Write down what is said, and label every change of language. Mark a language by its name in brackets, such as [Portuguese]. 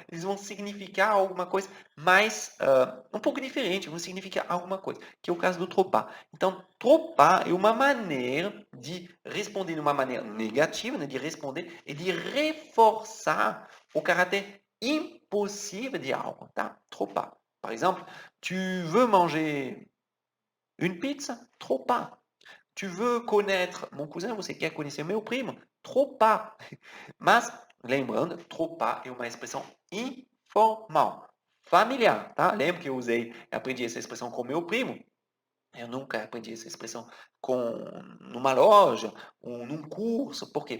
[Portuguese] Eles vão significar alguma coisa mais, um pouco diferente, vão significar alguma coisa, que é o caso do tropar. Então, tropar é uma maneira de responder de uma maneira negativa, né, de responder e de reforçar o caráter impossível de algo, tá? Tropar. [French] Par exemple, tu veux manger une pizza? Trop pas. Tu veux connaître mon cousin? [Portuguese] Você quer conhecer meu primo? [French] Trop pas. [Portuguese] Mas, lembrando, [French] trop pas [Portuguese] é uma expressão informal, familiar, tá? Lembra que eu aprendi essa expressão com meu primo? Eu nunca aprendi essa expressão numa loja ou num curso. Por quê?